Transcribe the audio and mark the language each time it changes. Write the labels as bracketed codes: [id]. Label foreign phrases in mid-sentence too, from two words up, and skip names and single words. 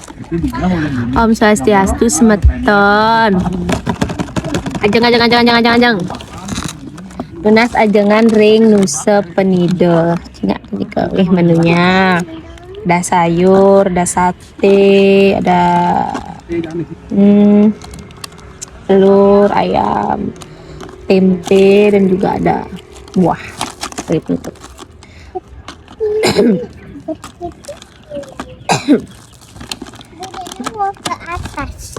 [ban] Om Swastiastu semeton. Ajeng. Tunas ajengan ring nuse penido. [id] Cina ini menunya. Ada sayur, ada sate, ada telur, ayam, tempe, dan juga ada buah. Penutup. Mau ke atas.